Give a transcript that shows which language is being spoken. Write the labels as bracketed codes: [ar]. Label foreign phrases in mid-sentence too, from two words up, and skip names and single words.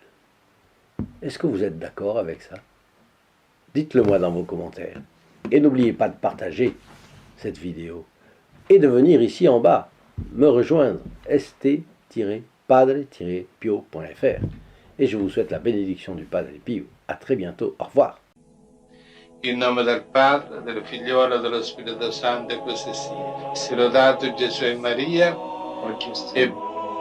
[fr] Est-ce que vous êtes d'accord avec ça? Dites-le moi dans vos commentaires. Et n'oubliez pas de partager cette vidéo et de venir ici en bas me rejoindre st-padre-pio.fr. Et je vous souhaite la bénédiction du Padre Pio. À très bientôt. Au revoir. [it] In nome del Padre, del Figliolo e dello Spirito Santo, e così sia. Sia lodato Gesù e Maria, e